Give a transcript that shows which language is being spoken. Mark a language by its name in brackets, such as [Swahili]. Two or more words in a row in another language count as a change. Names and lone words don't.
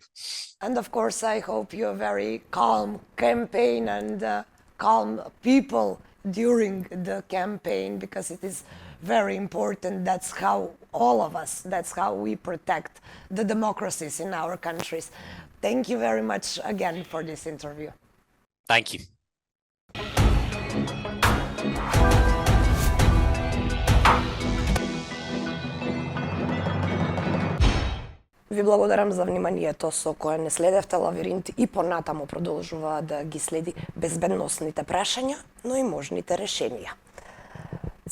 [English] And of course, I hope you're a very calm campaign and calm people during the campaign, because it is very important. That's how all of us, that's how we protect the democracies in our countries. Thank you very much again for this interview. Thank you. [Macedonian] Ви благодарам за вниманието со кое не следевте Лабиринт и понатаму продолжува да ги следи безбедносните прашања, но и можните решенија.